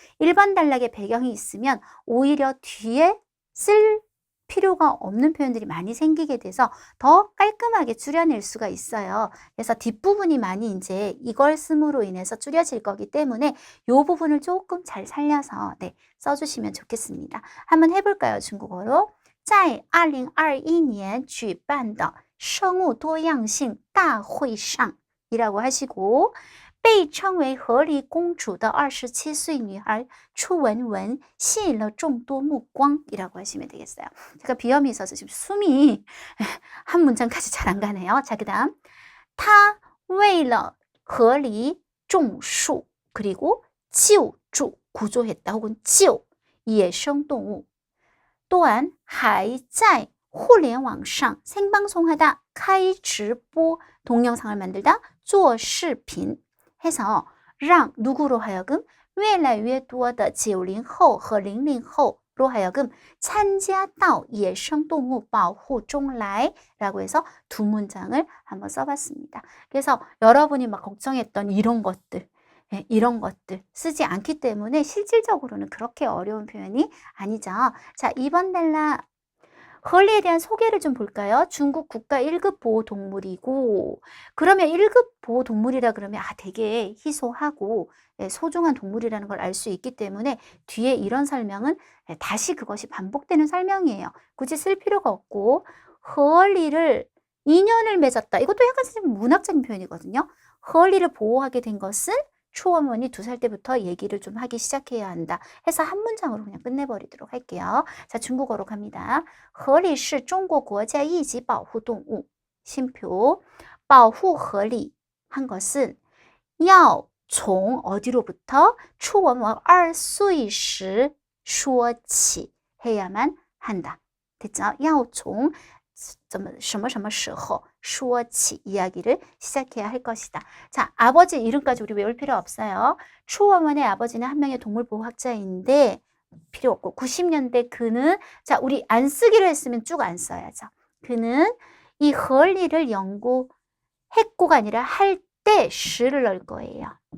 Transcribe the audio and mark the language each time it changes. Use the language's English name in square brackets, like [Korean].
[Korean] 1번 단락에 배경이 있으면 오히려 뒤에 쓸 필요가 없는 표현들이 많이 생기게 돼서 더 깔끔하게 줄여낼 수가 있어요. 그래서 뒷부분이 많이 이제 이걸 씀으로 인해서 줄여질 거기 때문에 이 부분을 조금 잘 살려서 써주시면 좋겠습니다. 한번 해볼까요? 중국어로 [Chinese] 在2021年举办的生物多样性大会上 [Korean] 이라고 하시고 [Chinese] 被称为河狸公主的27岁女孩추 원원吸引了众多目光 [Korean] 이라고 하시면 되겠어요. 제가 비염이 있어서 지금 숨이 한 문장까지 잘 안 가네요. 자, 그 다음 [Chinese] 她为了河狸种树 [Korean] 그리고 [Chinese] 救助 [Korean] 구조했다 혹은 [Chinese] 救 野生动物 [Korean] 또한 [Chinese] 还在互联网上 [Korean] 생방송하다 [Chinese] 开直播 [Korean] 동영상을 만들다 [Chinese] 做视频 [Korean] 해서 让 누구로 하여금 [Chinese] 越来越多的90后和00后 [Korean] 로 하여금 [Chinese] 参加到野生动物保护中来 [Korean] 라고 해서 두 문장을 한번 써봤습니다. 그래서 여러분이 막 걱정했던 이런 것들 쓰지 않기 때문에 실질적으로는 그렇게 어려운 표현이 아니죠. 자, 2번 단락 헐리에 대한 소개를 좀 볼까요? 중국 국가 1급 보호동물이고 그러면 1급 보호동물이라 그러면 되게 희소하고 소중한 동물이라는 걸 알 수 있기 때문에 뒤에 이런 설명은 다시 그것이 반복되는 설명이에요. 굳이 쓸 필요가 없고 헐리를 인연을 맺었다. 이것도 약간 문학적인 표현이거든요. 헐리를 보호하게 된 것은 추원원이 2살 때부터 얘기를 좀 하기 시작해야 한다. 해서 한 문장으로 그냥 끝내버리도록 할게요. 자, 중국어로 갑니다. [Chinese] 河狸是中国国家一级保护动物.심표. 保护河狸 [Korean] 한 것은 [Chinese] 要从 [Korean] 어디로부터 [Chinese] 出文王2岁时说起 [Korean] 해야만 한다.됐죠? [Chinese] 要从什么什么时候说起 [Korean] 이야기를 시작해야 할 것이다. 자, 아버지 이름까지 우리 외울 필요 없어요. 추원원의 아버지는 한 명의 동물보호학자인데 필요 없고 90년대 그는 자, 우리 안 쓰기로 했으면 쭉 안 써야죠. 그는 이 헐리를 연구했고가 아니라 할 때 시를 넣을 거예요.